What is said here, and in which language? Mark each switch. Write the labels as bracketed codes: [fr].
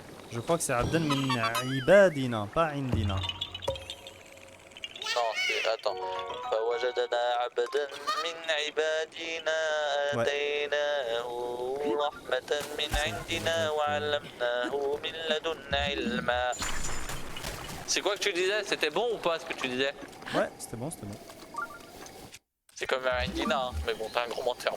[fr] Je crois que c'est [ar] Abdan min ibadina, [fr] pas indina. Non, c'est... Attends. [ar] فوجدنا عبدا من عبادنا آتيناه رحمة من عندنا وعلمناه من لدنا علما. [fr] C'est quoi que tu disais? C'était bon ou pas ce que tu disais? Ouais, c'était bon, c'était bon. C'est comme un Indina, hein. Mais bon, t'as un gros menteur.